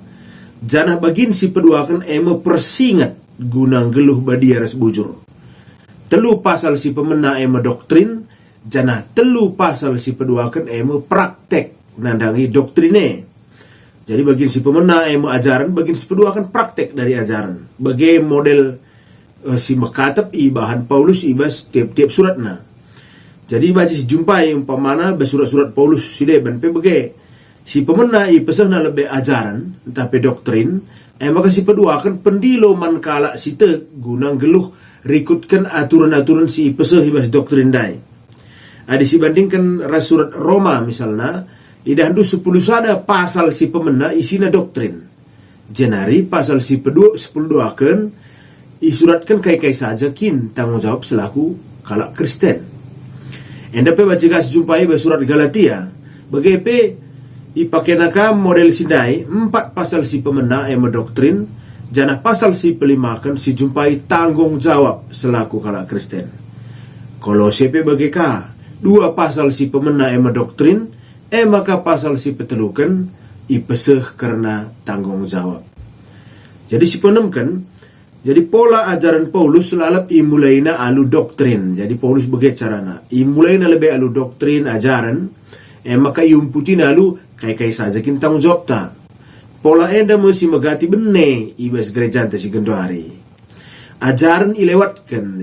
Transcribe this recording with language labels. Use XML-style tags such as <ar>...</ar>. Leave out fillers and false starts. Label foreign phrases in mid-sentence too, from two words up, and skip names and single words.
<btx>Janah bagin si peduakan persingat gunang geluh badia ras bujur. Telu pasal si pemena doktrin, janah telu pasal si peduakan praktek nandangi doktrine. Jadi bagin si pemena ajaran, bagin si peduakan praktek dari ajaran. Bagai model si makatab bahan Paulus ibas tiap-tiap suratna. Jadi baca jumpai umpamana bersurat-surat Paulus si deban pe bagai si pemena pesahna lebih ajaran tapi doktrin maka si pedua akan pendilo man kala si te gunang geluh rikutkan aturan-aturan si pesah ibas doktrin dai. Ada si bandingkan surat Roma misalnya idahandu 10 sada pasal si pemena isina doktrin. Jenari pasal si pedua 10 akan isuratkan kai-kai saja kin tanggung jawab selaku kala Kristen. Enda pe baca gas jumpai surat Galatia bagai ipakai nakam model sidai 4 pasal si pemena doktrin janah pasal si pelimakan si jumpai tanggung jawab selaku kala Kristen. Kolose pe bagi ka 2 pasal si pemena doktrin maka pasal si petelukan ipeseh karena tanggung jawab. Jadi si penemkan jadi pola ajaran Paulus selalu imulaina alu doktrin. Jadi Paulus bagi carana imulaina lebih alu doktrin ajaran maka iumputina alu kai-kai saja kin tanggung jawab ta. Pola enda mesti megati bene ibas gereja ta si gendari.</btx> <id>Ajaran ilewatkan.</id>